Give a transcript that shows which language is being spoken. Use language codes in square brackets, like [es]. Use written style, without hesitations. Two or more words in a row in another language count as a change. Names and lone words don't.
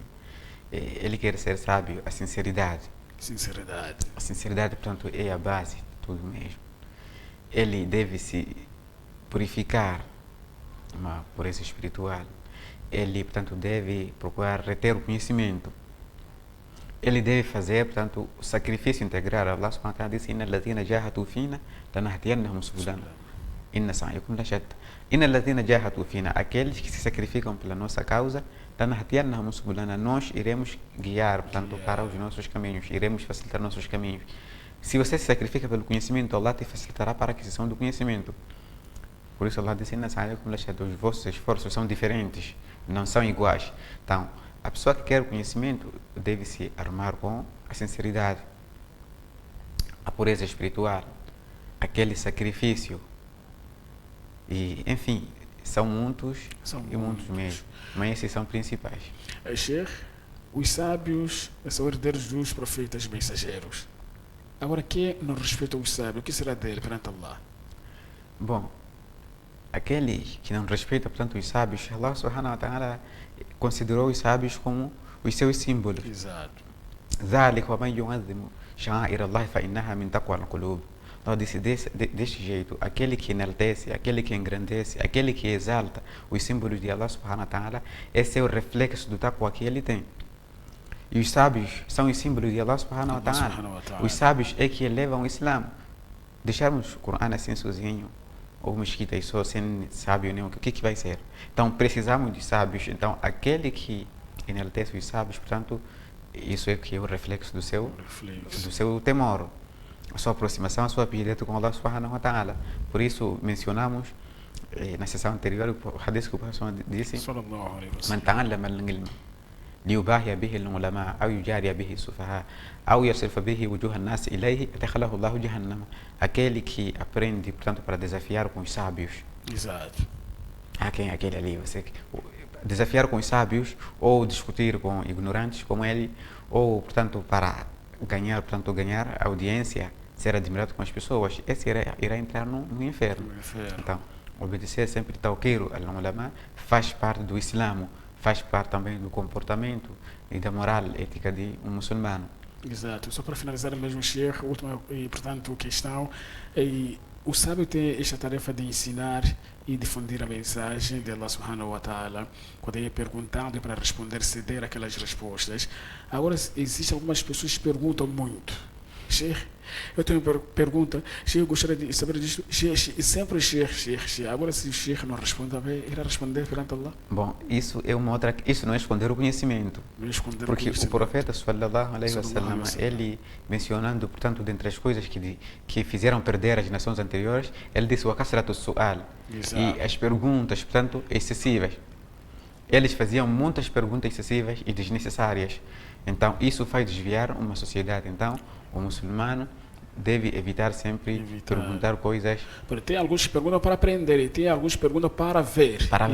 [pt] Ele quer ser sábio, a sinceridade. A sinceridade, portanto, é a base de tudo mesmo. Ele deve se purificar uma pureza espiritual, ele, portanto, deve procurar reter o conhecimento. Ele deve fazer, portanto, o sacrifício integral. [ar] الله سبحانه وتعالى disse: "إن الذين جاهدوا فينا لنهدينهم سبلنا. إن سعيكم لشتى." إن الذين جاهدوا فينا, [pt] aqueles que se sacrificam pela nossa causa, [ar] لنهدينهم سبلنا, [pt] nós iremos guiar, portanto, para os nossos caminhos, iremos facilitar nossos caminhos. Se você se sacrifica pelo conhecimento, Allah te facilitará para a aquisição do conhecimento. Por isso Allah disse: [ar] "إن سعيكم لشتى." [pt] Os vossos esforços são diferentes, não são iguais. Então, a pessoa que quer o conhecimento deve se armar com a sinceridade, a pureza espiritual, aquele sacrifício. E, enfim, são muitos mesmo, mas esses são principais. Sheikh, os sábios são herdeiros dos profetas mensageiros. Agora, quem não respeita os sábios, o que será dele perante Allah? Bom, aquele que não respeita, portanto, os sábios, Allah [ar] سبحانه وتعالى [pt] considerou os sábios como os seus símbolos. Exato. [ar] ذلك ومن يعظم شعائر الله فإنها من تقوى القلوب. [pt] Então, deste jeito, aquele que enaltece, aquele que engrandece, aquele que exalta os símbolos de Allah [ar] سبحانه وتعالى, [pt] esse é o reflexo do taqwa que ele tem. E os sábios são os símbolos de Allah [ar] سبحانه وتعالى. [pt] Os sábios é que elevam o Islã. Deixarmos o Corão assim sozinho, ou mesquita só sem sábio nenhum, o que vai ser? Então, precisamos de sábios. Então, aquele que enaltece os sábios, portanto, isso é que é o reflexo do seu temor, a sua aproximação, a sua piedade com Allah [ar] سبحانه وتعالى. [pt] Por isso, mencionamos na sessão anterior o hadith que o Professor disse: [ar] "من تعلم العلم ليباهي به العلماء أو يجاري به السفهاء أو يصرف به وجوه الناس إليه أدخله الله جهنم." [pt] Aquele que aprende, portanto, para desafiar com os sábios. Exato. Aquele ali, você desafiar com os sábios ou discutir com ignorantes como ele, ou, portanto, para ganhar audiência, ser admirado com as pessoas, esse irá entrar no inferno. Então, obedecer sempre [ar] توقير العلماء [pt] faz parte do Islã, faz parte também do comportamento e da moral ética de um muçulmano. Exato. Só para finalizar mesmo, Sheikh, última e, portanto, questão. O sábio tem esta tarefa de ensinar e difundir a mensagem de Allah [ar] سبحانه وتعالى. [pt] Quando é perguntado para responder, ceder aquelas respostas. Agora, existem algumas pessoas que perguntam muito. Sheikh, eu tenho uma pergunta. Sheikh, eu gostaria de saber disso. Sheikh, sempre Sheikh. Agora, se o Sheikh não responde, irá responder perante Allah? Bom, isso é uma outra. Isso não é esconder o conhecimento. Porque o profeta [ar] صلى الله عليه وسلم, [pt] ele mencionando, portanto, dentre as coisas que fizeram perder as nações anteriores, ele disse: [ar] "وكثرة السؤال." [pt] E as perguntas, portanto, excessivas. Eles faziam muitas perguntas excessivas e desnecessárias. Então, isso faz desviar uma sociedade. Então, o muçulmano deve evitar sempre perguntar coisas. Tem alguns que perguntam para aprender e tem alguns que perguntam para ver, para